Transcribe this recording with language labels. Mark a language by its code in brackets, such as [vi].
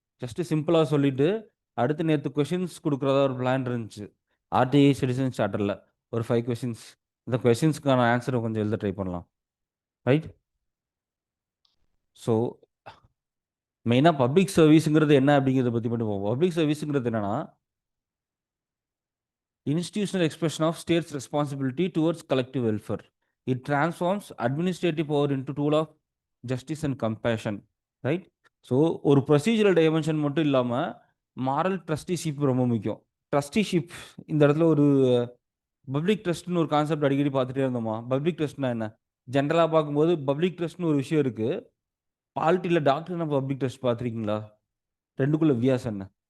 [ta] Just சிம்பிளாக சொல்லிவிட்டு அடுத்து நேற்று கொஷின்ஸ் கொடுக்குறதா ஒரு பிளான் இருந்துச்சு ஆர்டிஐ சிட்டிசன் சார்ட்டரில். ஒரு 5 கொஷின்ஸ். இந்த கொஷின்ஸ்க்கான ஆன்சரை கொஞ்சம் எழுத ட்ரை பண்ணலாம். ரைட். ஸோ மெயினாக பப்ளிக் சர்வீஸுங்கிறது என்ன அப்படிங்கிறத பற்றி மட்டும் போவோம். பப்ளிக் சர்வீஸுங்கிறது என்னென்னா, [en] institutional expression of state's responsibility towards collective welfare. It transforms administrative power into tool of justice and compassion. Right? [ta] So ஒரு ப்ரொசீஜரல் டைமென்ஷன் மட்டும் இல்லாமல் மாரல் ட்ரஸ்டிஷிப் ரொம்ப முக்கியம். ட்ரஸ்டிஷிப் இந்த இடத்துல ஒரு பப்ளிக் ட்ரஸ்ட்னு ஒரு கான்செப்ட் அடிக்கடி பார்த்துட்டே இருந்தோமா? பப்ளிக் ட்ரஸ்ட்னா என்ன? ஜென்ரலாக பார்க்கும்போது பப்ளிக் ட்ரஸ்ட்னு ஒரு விஷயம் இருக்குது. பாலிட்டியில் டாக்டர்னா பப்ளிக் ட்ரஸ்ட் பார்த்துருக்கீங்களா? ரெண்டுக்குள்ள வித்தியாசம் என்ன?